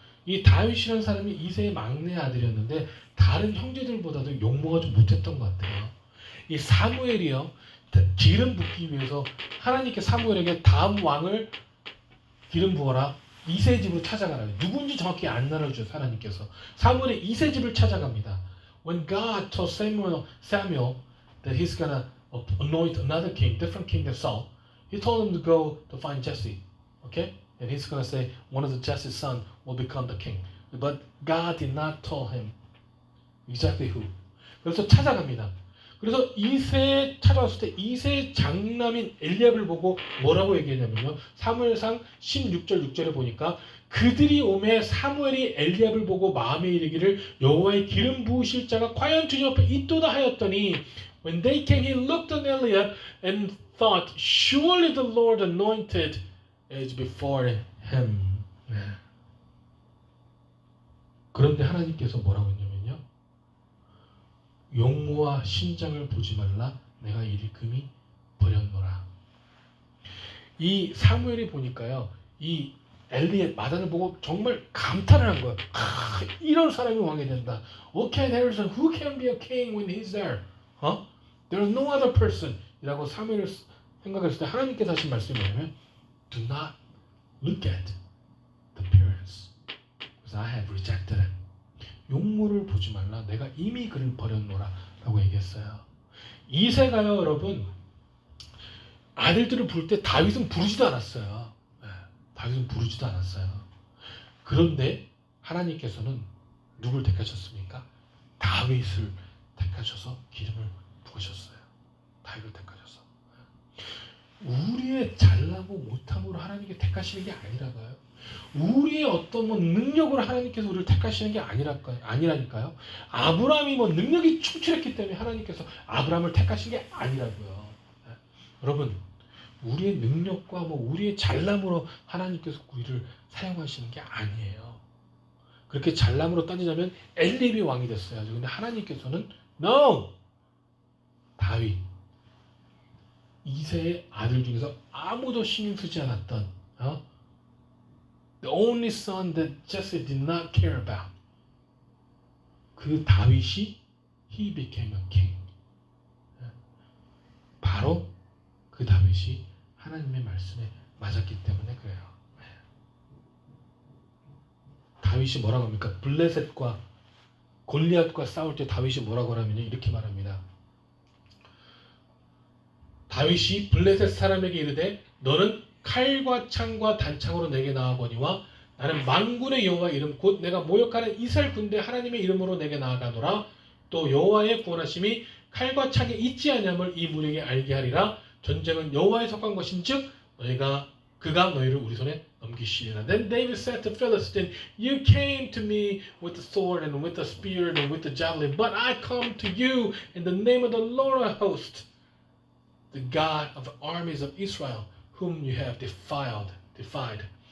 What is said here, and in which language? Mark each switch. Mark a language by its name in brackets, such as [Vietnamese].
[Korean] 이 다윗이라는 사람이 이새의 막내 아들이었는데 다른 형제들보다도 용모가 좀 못했던 것 같아요. 이 사무엘이요 기름 붓기 위해서 하나님께 사무엘에게 다음 왕을 기름 부어라. 이세 집으로 찾아가라. 누군지 정확히 안 나눠주셔서 하나님께서 사무엘의 이세 집을 찾아갑니다. [English] When God told Samuel that He's gonna anoint another king, different king than Saul, He told him to go to find Jesse. Okay, and He's gonna say one of the Jesse's son will become the king. But God did not tell him exactly who. [Korean] 그래서 찾아갑니다. 그래서 이세에 찾아왔을 때 이세의 장남인 엘리압을 보고 뭐라고 얘기했냐면요. 사무엘상 16절 6절에 보니까 그들이 오매 사무엘이 엘리압을 보고 마음에 이르기를 여호와의 기름 부으실 자가 과연 주님 앞에 있도다 하였더니 [English] when they came he looked on Eliab and thought surely the Lord anointed is before him. [Korean] 네. 그런데 하나님께서 뭐라고 했냐면요. 용모와 신장을 보지 말라 내가 일금이 버렸노라. 이 사무엘이 보니까요. 이 엘리의 마단을 보고 정말 감탄을 한 거예요. 이런 사람이 왕이 된다. [English] Okay, there's a, who can be a king when he's there? There's no other person. [Korean] 이라고 사무엘을 생각했을 때 하나님께서 하신 말씀이 뭐냐면 [English] Do not look at the appearance because I have rejected him. [Korean] 용모를 보지 말라. 내가 이미 그를 버렸노라. 라고 얘기했어요. 이세가요, 여러분, 아들들을 부를 때 다윗은 부르지도 않았어요. 네, 다윗은 부르지도 않았어요. 그런데 하나님께서는 누굴 택하셨습니까? 다윗을 택하셔서 기름을 부으셨어요. 다윗을 택하셔서. 우리의 잘나고 못함으로 하나님께 택하시는 게 아니라고요. 우리의 어떤 능력으로 하나님께서 우리를 택하시는 게 아니라니까요. 아브라함이 능력이 충출했기 때문에 하나님께서 아브라함을 택하신 게 아니라고요. 네. 여러분, 우리의 능력과 우리의 잘남으로 하나님께서 우리를 사용하시는 게 아니에요. 그렇게 잘남으로 따지자면 엘리압이 왕이 됐어야죠. 근데 하나님께서는 [English] No! [Korean] 다윗, 이세의 아들 중에서 아무도 신경 쓰지 않았던 [English] The only son that Jesse did not care about. [Korean] 그 다윗이 [English] he became a king. [Korean] 바로 그 다윗이 하나님의 말씀에 맞았기 때문에 그래요. 다윗이 뭐라고 합니까? 블레셋과 골리앗과 싸울 때 다윗이 뭐라고 하냐면요. 이렇게 말합니다. 다윗이 블레셋 사람에게 이르되 너는 칼과 창과 단창으로 내게 나아거니와 나는 만군의 여호와 이름 곧 내가 모욕하는 이스라엘 군대 하나님의 이름으로 내게 나아가노라. 또 여호와의 구원하심이 칼과 창에 있지 아니함을 이 무리에게 알게 하리라. 전쟁은 여호와에 속한 것인즉 그가 너희를 우리 손에 넘기시리라. [English] Then David said to Philistine, You came to me with the sword and with the spear and with the javelin, but I come to you in the name of the Lord of hosts, the God of the armies of Israel, whom you have defied.